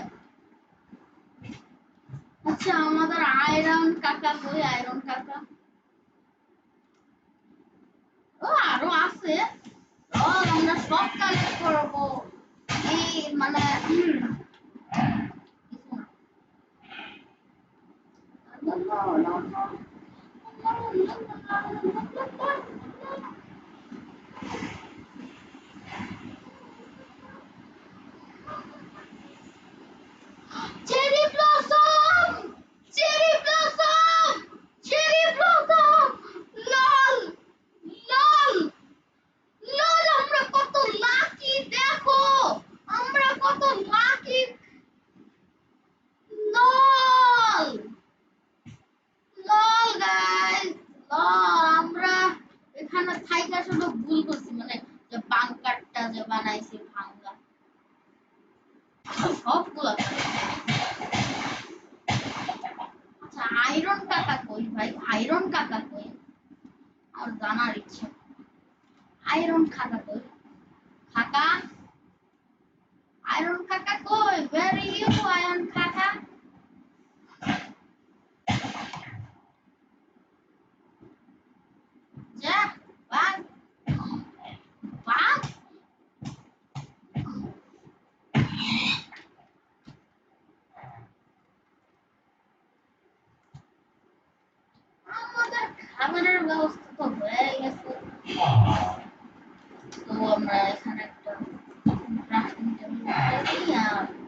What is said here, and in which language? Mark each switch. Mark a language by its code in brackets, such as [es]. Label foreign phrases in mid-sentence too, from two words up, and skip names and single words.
[bn] আচ্ছা আমাদের আয়রন কাকা কই? আয়রন কাকা ও আরো আছে। আমরা সব কালেক্ট করবো। [en] এই Cherry blossom! Cherry blossom! Cherry blossom! [bn] লল লল লল আমরা কত লাকি দেখো আমরা কত লাকি লল লল গাইস লল আমরা এখানে থাইকা শুধু ভুল করছি মানে যে বাংকারটা যে বানাইছি ভাঙ্গা সবগুলা আচ্ছা আয়রন কাকা কই ভাই আয়রন কাকা কই আর জানার ইচ্ছে আয়রন কাকা কই কাকা আয়রন কাকা কই [en] where are you [bn] আয়রন কাকা যা বাগ বাগ আমাদের খাবারের ব্যবস্থা তো হয়ে গেছে তো আমরা এখানে একটা [en] crafting table [bn] করি আর